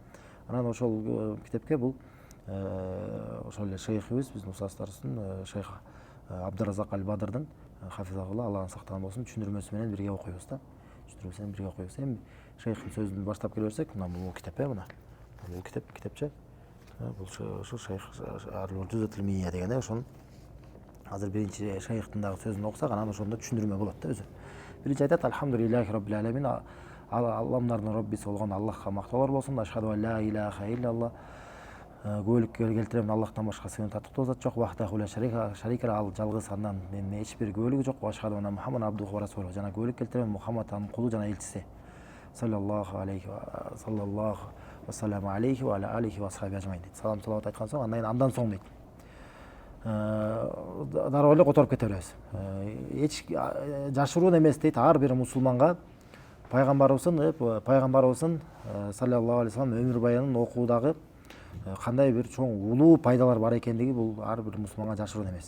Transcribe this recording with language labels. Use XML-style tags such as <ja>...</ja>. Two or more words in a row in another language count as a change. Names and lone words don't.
<ky>Анан ошол китепке бул ошол эле шейхибиз, биздин устаздарыбыздын шейх Абдуразак аль-Бадрдын хафизахулла, Аллахын сактаган болсун, түшүндүрмөсү менен бирге окуйбуз да. Эми шейхтин сөзүн баштап келе берсек, мына бул китеп бул китепче. Бул ошо шейх Уржузатул Ми'ия деген ошонун азыр биринчи шейхтин дагы сөзүн окусак, анан ошондо түшүндүрмө болот да өзү. Биринчи айтат:</ky> <ar>الحمد لله رب العالمين,</ar> <ky>алламдардын Роббиси болгон Аллахка мактоолор болсун.</ky> <ar>أشهد أن لا إله إلا الله,</ar> <ky>күбөлүккө келтирем, Аллахтан башка сыйын таттыктуу зат жок.</ky> <ar>وحده لا شريك,</ar> <ky>ал жалгыз, андан эч бир күбөлүгү жок.</ky> <ar>أشهد أن محمدا عبده ورسوله,</ar> <ky>жана күбөлүк келтирем Мухаммад анын кулу жана элчиси.</ky> <ar>صلى الله وسلم عليه وعلى آله وأصحابه أجمعين дейт.</ar> <ky>Салам салават айткан соң, андан соң дейт. Дароо эле которуп кете беребиз. Эч жашыруун эмес дейт, ар бир мусулманга пайгамбарыбыздын</ky> <ar>صلى الله عليه وسلم</ar> <ky>өмүр баянын окуудагы кандай бир чоң улуу пайдалар бар экендиги бул ар бир мусулманга жашыруун эмес.</ky>